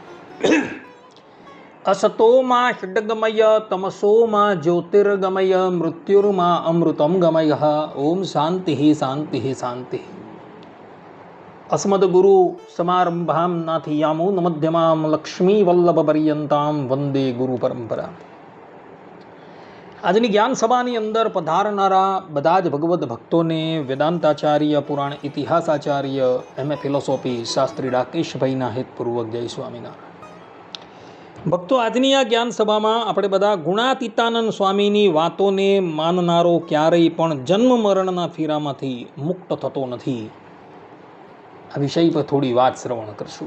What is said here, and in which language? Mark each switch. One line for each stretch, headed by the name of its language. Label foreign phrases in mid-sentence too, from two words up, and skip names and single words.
Sanskrit: असतो मा षड्गमय तमसो मा ज्योतिर्गमय मृत्युर्मा अमृतं गमय। ओम शांति शांति शांति। अस्मद्गुरु समारंभां नाथयामो नमध्यमां लक्ष्मीवल्लभपर्यन्तां वंदे गुरु परंपरा।
Gujarati: આજની જ્ઞાન સભાની અંદર પધારનારા બધા જ ભગવદ્ ભક્તોને વેદાંતાચાર્ય, પુરાણ ઇતિહાસાચાર્ય,
English: MA philosophy
Gujarati: શાસ્ત્રી રાકેશભાઈના હેતપૂર્વક જય સ્વામિનારાયણ। ભક્તો, આજની આ જ્ઞાન સભામાં આપણે બધા ગુણાતીતાનંદ સ્વામીની વાતોને માનનારો ક્યારેય પણ જન્મ મરણના ફેરામાંથી મુક્ત થતો નથી, આ વિષય પર થોડી વાત શ્રવણ કરશું।